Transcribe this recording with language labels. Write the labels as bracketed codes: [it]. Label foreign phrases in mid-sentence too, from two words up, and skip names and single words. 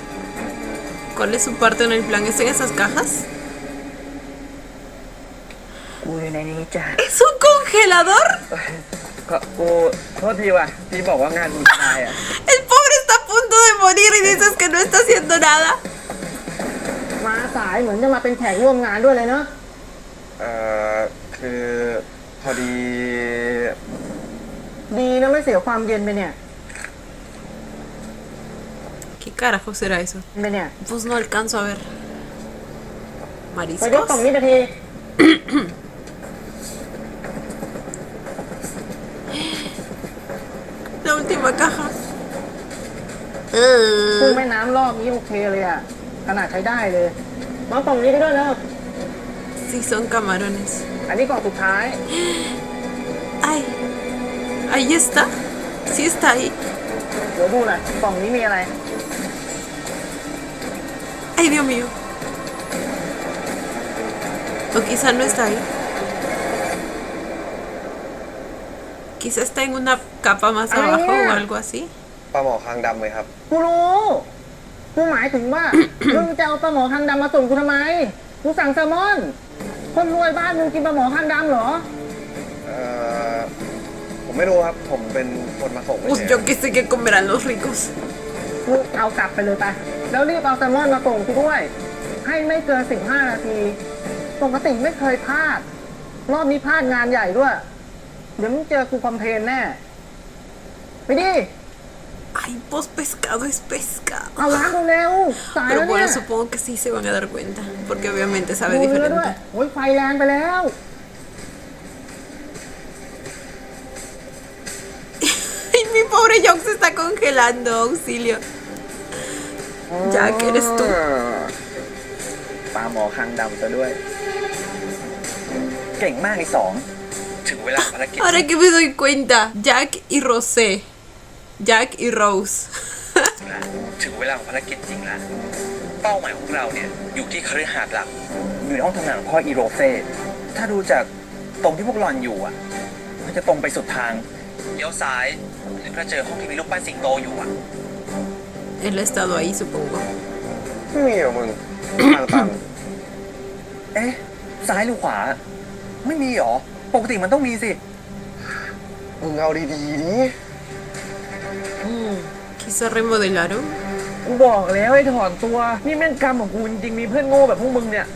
[es] ¿Cuál es su parte en el plan? ¿Es en esas cajas? [th] กูอยู่ในนี้จ้ะ [es] ¿Es un congelador? [th] กูโทษทีว่ะที่บอกว่างานกูตายอ่ะ [es] El pobre está a punto de morir y dices que no está haciendo nada. [th] มาสายเหมือนจะมาเป็นแขกร่วมงานด้วยเลยเนาะ คือพอดี ดีนะไม่เสียความเย็นไปเนี่ย [es] ¿Qué carajo será eso? [th] ไปเนี่ย [es] Pues no alcanzo a ver. [th] ไปยกกล่อง [es] Mariscos. [th] นี้นาที [es] La última caja. [th] กุ้งแม่น้ำรอบนี้โอเคเลยอ่ะขนาดใช้ได้เลยมากล่องนี้ได้ด้วยนะ [es] Sí, son camarones. อันนี้กล่องสุดท้าย Ay, ahí está. Sí está ahí. [th] เดี๋ยวดูหน่อยกล่องนี้มีอะไร [es] Ay, Dios mío. O quizá no está ahí. Quizá está en una capa más Ay, abajo mira. o algo así. [th] ปลาหมอคางดำไหมครับ กูรู้กูหมายถึงว่า มึงจะเอาปลาหมอคางดำมาส่งกูทำไมกูสั่งแซลมอน คนรวยบ้านมึงกินปลาหมอคางดำเหรอ ผมไม่รู้ครับ ผมเป็นคนมาส่งไม่ [es] Pues [th] ใช่ [es] yo qué sé qué comerán los ricos. [th] กูเอากลับไปเลยไปแล้วรีบเอาแซลมอนมาส่งกูด้วย ให้ไม่เกิน15 นาที ปกติไม่เคยพลาด รอบนี้พลาดงานใหญ่ด้วย เดี๋ยวมึงเจอกูคอมเพลนแน่ ไปดิ [es] Ay, pues pescado es pescado. [th] เอาล้างเร็วๆสาย [es] Pero [th] แล้วเนี่ย [es] bueno, supongo que sí se van a dar cuenta. Porque obviamente [th] ดู [es] sabe [th] เนื้อด้วย [es] diferente. [th] โอ้ยไฟแรงไปแล้ว [es] Ay, mi pobre Jock se está congelando. Auxilio. Jack, eres tú. [th] ปลาหมอคางดำซะด้วย เก่งมากไอ้สอง ถึงเวลาภารกิจ [es] Ahora que me doy cuenta, Jack y Rosé. Jack y Rose. [th] ถึงเวลาของภารกิจจริงแล้วเป้าหมายของเราเนี่ยอยู่ที่คฤหาสน์หลักอยู่ในห้องทำงานของพ่ออีโรเซ่ถ้าดูจากตรงที่พวกหลอนอยู่อ่ะมันจะตรงไปสุดทางเลี้ยวซ้ายแล้วก็เจอห้องที่มีรูปปั้นสิงโตอยู่อ่ะ [es] Él ha estado ahí, supongo. [th] ไม่มีเหรอมึงทางตัน เอ๊ะซ้ายหรือขวา ไม่มีหรอปกติมันต้องมีสิ มึงเอาดีๆนี้ [es] Quizá remodelaron. [th] กูบอกแล้วให้ถอนตัว นี่แม่งกรรมของกูจริงๆมีเพื่อนโง่แบบพวกมึงเนี่ย